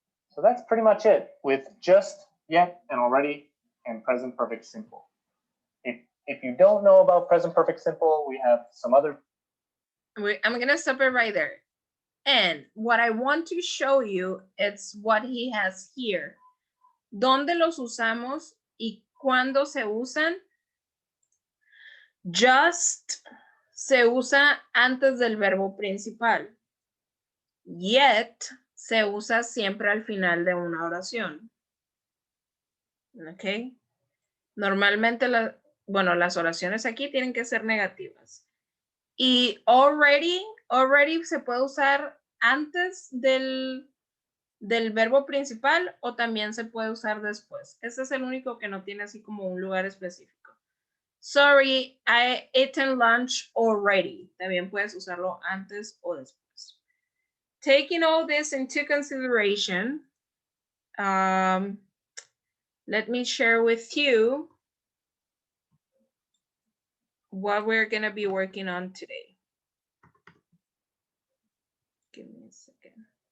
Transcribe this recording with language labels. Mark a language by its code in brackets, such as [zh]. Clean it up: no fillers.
[en] So that's pretty much it with just, yet, and already, and present perfect simple. If you don't know about present perfect simple, we have some other. I'm going to stop it right there. And what I want to show you is what he has here. [es] ¿Dónde los usamos y cuándo se usan? Just se usa antes del verbo principal. Yet se usa siempre al final de una oración. ¿Ok? Normalmente, las oraciones aquí tienen que ser negativas. Y already se puede usar antes del verbo principal o también se puede usar después. Ese es el único que no tiene así como un lugar específico. [en] Sorry, I eaten lunch already. [es] También puedes usarlo antes o después. [en] Taking all this into consideration, let me share with you what we're going to be working on today. Give me a second.